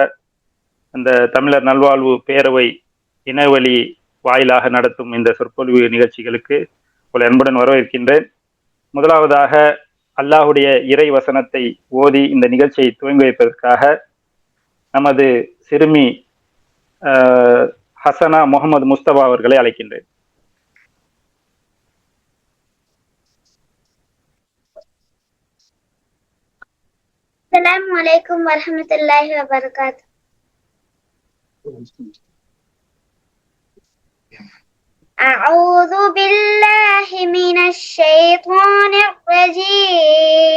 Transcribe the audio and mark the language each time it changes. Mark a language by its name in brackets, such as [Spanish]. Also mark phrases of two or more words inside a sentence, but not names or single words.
[Tamil] இந்த தமிழர் நல்வாழ்வு பேரவை இணையவழி வாயிலாக நடத்தும் இந்த சொற்பொழிவு நிகழ்ச்சிகளுக்கு உங்கள் அன்புடன் வரவேற்கின்றேன். முதலாவதாக அல்லாஹ்வுடைய இறை வசனத்தை ஓதி இந்த நிகழ்ச்சியை துவங்கி வைப்பதற்காக நமது சிறுமி ஹசனா முகமது முஸ்தபா அவர்களை அழைக்கின்றேன். [Arabic] السلام عليكم ورحمة الله وبركاته. أعوذ بالله من الشيطان الرجيم.